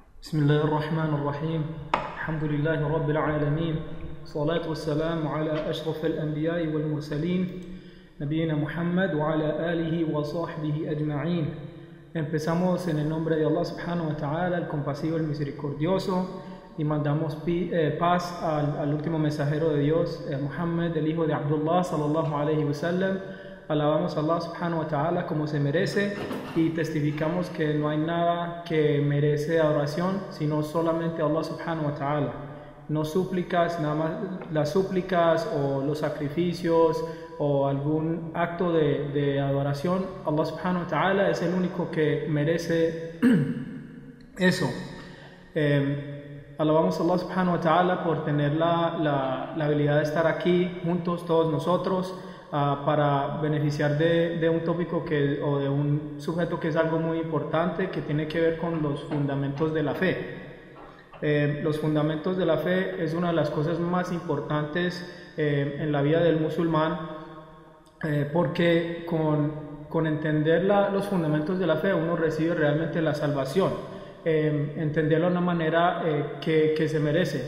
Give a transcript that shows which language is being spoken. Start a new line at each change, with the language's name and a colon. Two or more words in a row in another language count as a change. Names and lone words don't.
Arabic: بسم الله الرحمن الرحيم الحمد لله رب العالمين الصلاة والسلام على أشرف الأنبياء والمرسلين نبينا Muhammad وعلى آله وصحبه أجمعين.
Spanish: Empezamos en el nombre de Allah
Arabic: سبحانه وتعالى,
Spanish: el compasivo, el misericordioso, y mandamos paz al último mensajero de Dios, Muhammad, el hijo de Abdullah
Arabic: صلى الله عليه وسلم.
Spanish: Alabamos a Allah
Arabic: سبحانه وتعالى
Spanish: como se merece y testificamos que no hay nada que merece adoración sino solamente Allah
Arabic: سبحانه وتعالى.
Spanish: No súplicas, nada más las súplicas o los sacrificios o algún acto de adoración. Allah
Arabic: سبحانه وتعالى
Spanish: es el único que merece eso. Alabamos a Allah
Arabic: سبحانه وتعالى
Spanish: por tener la habilidad de estar aquí juntos todos nosotros para beneficiar de un tópico o de un sujeto que es algo muy importante, que tiene que ver con los fundamentos de la fe. Los fundamentos de la fe es una de las cosas más importantes en la vida del musulmán, porque con entender los fundamentos de la fe uno recibe realmente la salvación, entenderlo de una manera que se merece.